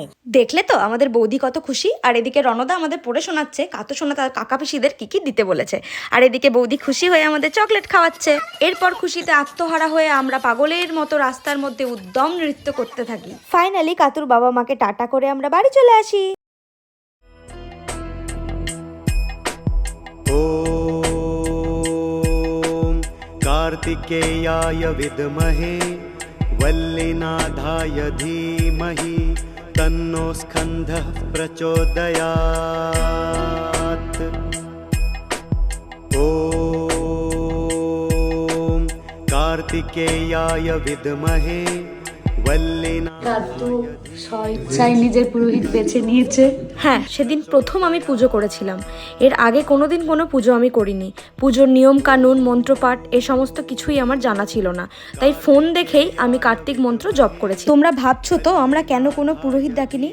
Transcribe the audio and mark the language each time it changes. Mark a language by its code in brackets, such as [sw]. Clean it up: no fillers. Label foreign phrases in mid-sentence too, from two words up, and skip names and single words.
[bn] দেখলে তো আমাদের বৌদি কত খুশি। আর এদিকে রণদা আমাদের পড়ে শোনাচ্ছে কাতু সোনা তার কাকা পিসিদের কি কি দিতে বলেছে। আর এদিকে বৌদি খুশি হয়ে আমাদের চকলেট খাওয়াচ্ছে। এরপর খুশিতে আত্মহারা হয়ে আমরা পাগলের মতো রাস্তার মধ্যে উদ্যম নৃত্য করতে থাকি। ফাইনালি কাতুর বাবা মাকে টাটা করে আমরা বাড়ি চলে আসি। [sa] कार्तिकेयाय विद्महे वल्लीनाथाय धीमहि तन्नो स्कन्दः प्रचोदयात्। ॐ कार्तिकेयाय विद्महे [bn] কাতু স্বেচ্ছায় নিজের পুরোহিত বেছে নিয়েছে। হ্যাঁ, সেদিন প্রথম আমি পুজো করেছিলাম। এর আগে কোনোদিন কোনো পুজো আমি করিনি। পুজোর নিয়ম কানুন, মন্ত্রপাঠ এ সমস্ত কিছুই আমার জানা ছিল না। তাই ফোন দেখেই আমি কার্তিক মন্ত্র জপ করেছি। তোমরা ভাবছো তো আমরা কেন কোনো পুরোহিত ডাকিনি?